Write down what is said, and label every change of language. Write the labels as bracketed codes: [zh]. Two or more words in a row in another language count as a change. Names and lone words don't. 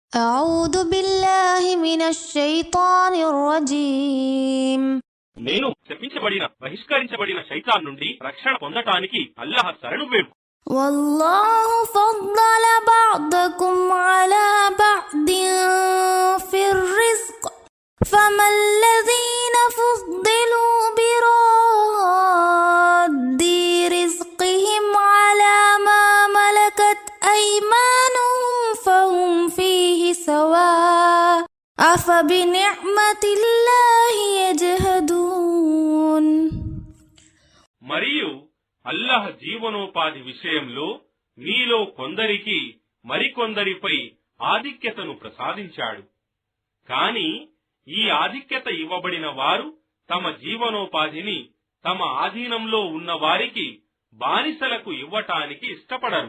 [ar] أعوذ بالله من الشيطان الرجيم [te] నేను శపించబడిన బహిష్కరించబడిన శైతాన్ నుండి రక్షణ పొందటానికి అల్లాహ్ శరణు వేడు. [ar] والله فضل بعضكم على بعض في الرزق فما الذين فضلوا براد رزقهم على ما ملكت أيمانهم فهم فيه سواء أفبنعمة الله يجهدون. [te] మరియు అల్లాహ్ జీవనోపాధి విషయంలో మీలో కొందరికి మరికొందరిపై ఆధిక్యతను ప్రసాదించాడు. కాని ఈ ఆధిక్యత ఇవ్వబడిన వారు తమ జీవనోపాధిని తమ ఆధీనంలో ఉన్న వారికి బానిసలకు ఇవ్వటానికి ఇష్టపడరు.